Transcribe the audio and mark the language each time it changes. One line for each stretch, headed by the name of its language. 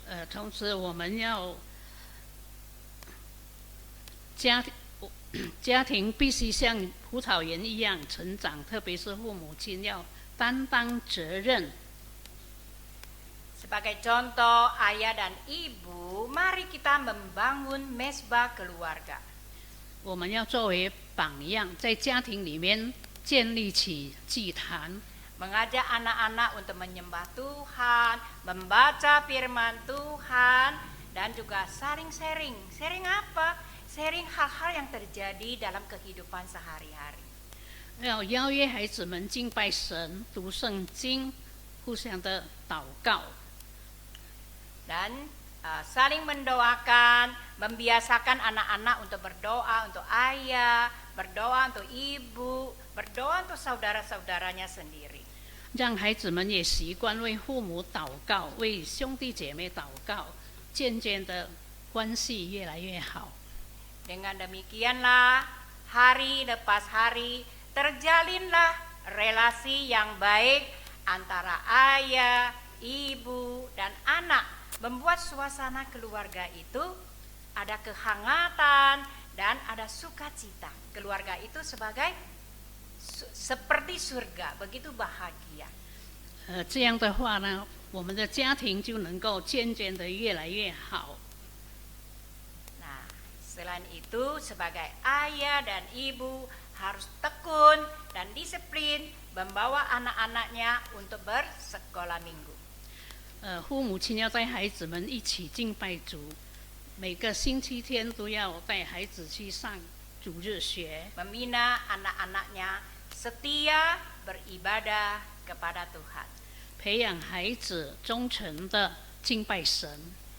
Chinese: 同时我们要家庭必须像葡萄园一样成长，特别是父母亲要担当责任。
Indonesian: Sebagai contoh, ayah dan ibu, mari kita membangun mesbah keluarga.
Chinese: 我们要作为榜样，在家庭里面建立起祭坛，
Indonesian: Mengajak anak-anak untuk menyembah Tuhan, membaca firman Tuhan, dan juga saling sharing. Sharing apa? Sharing hal-hal yang terjadi dalam kehidupan sehari-hari.
Chinese: 要邀约孩子们敬拜神、读圣经，互相的祷告。
Indonesian: Dan saling mendoakan, membiasakan anak-anak untuk berdoa untuk ayah, berdoa untuk ibu, berdoa untuk saudara-saudaranya sendiri.
Chinese: 让孩子们也习惯为父母祷告，为兄弟姐妹祷告，渐渐的关系越来越好。
Indonesian: Dengan demikianlah hari lepas hari terjalinlah relasi yang baik antara ayah, ibu, dan anak, membuat suasana keluarga itu ada kehangatan dan ada sukacita. Keluarga itu sebagai seperti surga, begitu bahagia.
Chinese: 这样的话呢，我们的家庭就能够渐渐的越来越好。
Indonesian: Selain itu, sebagai ayah dan ibu harus tekun dan disiplin membawa anak-anaknya untuk bersekolah minggu.
Chinese: 父母亲要带孩子们一起敬拜主，每个星期天都要带孩子去上主日学，
Indonesian: Membina anak-anaknya setia beribadah kepada Tuhan.
Chinese: 培养孩子忠诚的敬拜神。